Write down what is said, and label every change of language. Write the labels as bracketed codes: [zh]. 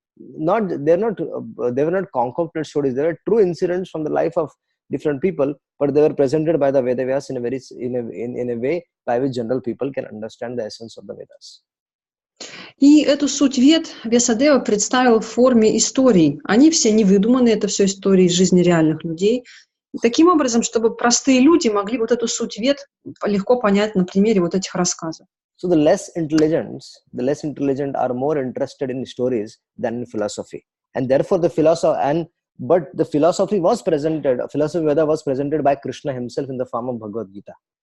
[en] They were not concocted stories. They were true incidents from the life of different people, but they were presented by the Veda Vyasa in a way by which general people can understand the essence of the Vedas. [ru] И эту суть Вед Вьясадева представил в форме историй. Они все не выдуманы, это все истории из жизни реальных людей. И таким образом, чтобы простые люди могли вот эту суть Вед легко понять на примере вот этих рассказов. [en] So the less intelligent are more interested in stories than in philosophy, and therefore but the philosophy Veda was presented by Krishna himself in the form of Bhagavad Gita.